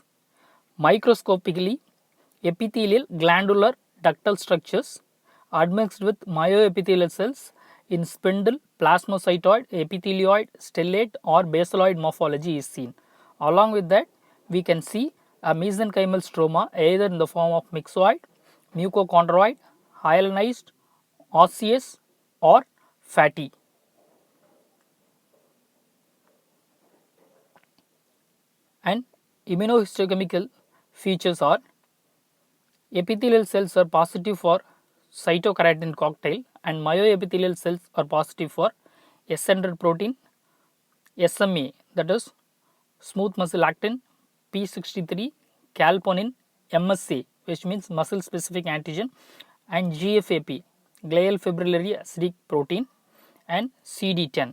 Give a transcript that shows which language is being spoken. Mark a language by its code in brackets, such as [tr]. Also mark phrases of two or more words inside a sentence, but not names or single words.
[en] Microscopically, epithelial glandular ductal structures admixed with myoepithelial cells in spindle, plasmacytoid, epithelioid, stellate or basaloid morphology is seen. Along with that, we can see a mesenchymal stroma either in the form of myxoid, mucochondroid, hyalinized, osseous or fatty. And immunohistochemical features are epithelial cells are positive for cytokeratin cocktail and myoepithelial cells are positive for S100 protein, SMA, that is smooth muscle actin, P63, calponin, MSA, which means muscle specific antigen, and GFAP, glial fibrillary acidic protein, and CD10.